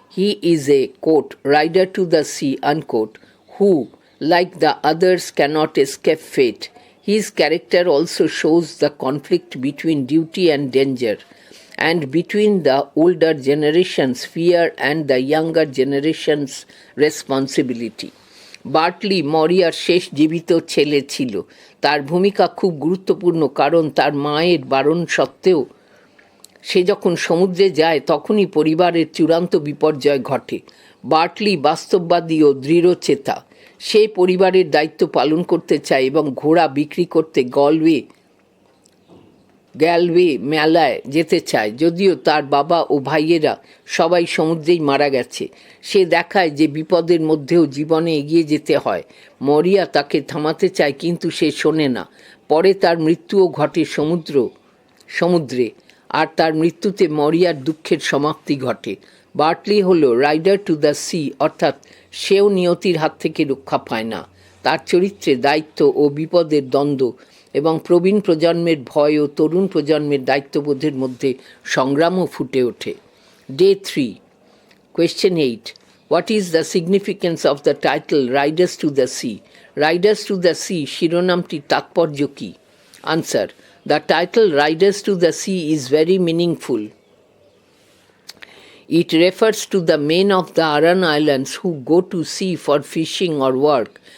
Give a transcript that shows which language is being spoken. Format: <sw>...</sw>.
<en>He is a, quote, rider to the sea, unquote, who, like the others, cannot escape fate. His character also shows the conflict between duty and danger, and between the older generation's fear and the younger generation's responsibility.</en> <bn>Bartley মরিয়ার শেষ জীবিত ছেলে ছিল। তার ভূমিকা খুব গুরুত্বপূর্ণ, কারণ তার মায়ের বারণ সত্ত্বেও সে যখন সমুদ্রে যায় তখনই পরিবারের চূড়ান্ত বিপর্যয় ঘটে। বার্টলি বাস্তববাদী ও দৃঢ়চেতা। সে পরিবারের দায়িত্ব পালন করতে চায় এবং ঘোড়া বিক্রি করতে গ্যালওয়ে মেলায় যেতে চায়। যদিও তার বাবা ও ভাইয়েরা সবাই সমুদ্রেই মারা গেছে, সে দেখায় যে বিপদের মধ্যেও জীবনে এগিয়ে যেতে হয়। মরিয়া তাকে থামাতে চায়, কিন্তু সে শোনে না। পরে তার মৃত্যুও ঘটে সমুদ্রে, আর তার মৃত্যুতে মরিয়ার দুঃখের সমাপ্তি ঘটে। বার্টলি হল রাইডার টু দ্য সি, অর্থাৎ সেও নিয়তির হাত থেকে রক্ষা পায় না। তার চরিত্রে দায়িত্ব ও বিপদের দ্বন্দ্ব এবং প্রবীণ প্রজন্মের ভয় ও তরুণ প্রজন্মের দায়িত্ববোধের মধ্যে সংগ্রামও ফুটে ওঠে।</bn> <en>Day 3. Question 8. What is the significance of the title Riders to the Sea?</en> <bn>Riders to the Sea শিরোনামটির তাৎপর্য কী?</bn> <en>Answer. The title Riders to the Sea is very meaningful. It refers to the men of the Aran Islands who go to sea for fishing or work.</en>